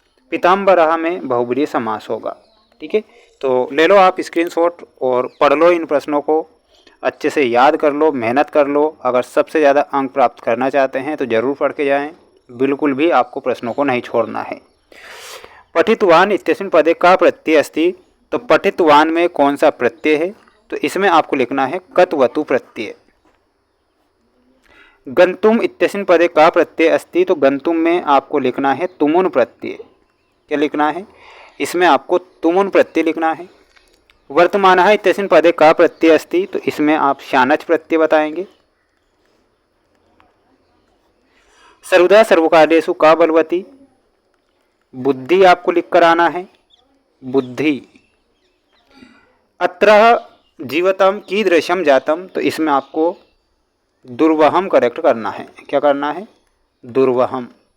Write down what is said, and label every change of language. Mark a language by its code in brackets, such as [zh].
[hi] पीताम्बरः में बहुब्रीहि समास होगा। ठीक है, तो ले लो आप स्क्रीनशॉट और पढ़ लो इन प्रश्नों को, अच्छे से याद कर लो, मेहनत कर लो। अगर सबसे ज़्यादा अंक प्राप्त करना चाहते हैं तो ज़रूर पढ़ के जाएं, बिल्कुल भी आपको प्रश्नों को नहीं छोड़ना है। [sa] पठितवान इत्यस्मिन् पदे का प्रत्यय अस्ति। [hi] तो पठितवान में कौन सा प्रत्यय है, तो इसमें आपको लिखना है कत्वतु प्रत्यय। [sa] गंतुम इत्यस्मिन् पदे का प्रत्यय अस्ति। [hi] तो गंतुम में आपको लिखना है तुमुन प्रत्यय। क्या लिखना है, इसमें आपको तुमुन प्रत्यय लिखना है। [sa] वर्तमानः इत्यस्मिन् पदे का प्रत्यय अस्ति। [hi] तो इसमें आप शानच प्रत्यय बताएंगे। [sa] सर्वदा सर्वकार्येषु का बलवती, [hi] बुद्धि आपको लिख कर आना है, बुद्धि। [sa] अत्रः जीवतम कीदृशम जातम, [hi] तो इसमें आपको दुर्वहम करेक्ट करना है। क्या करना है? दुर्वहम।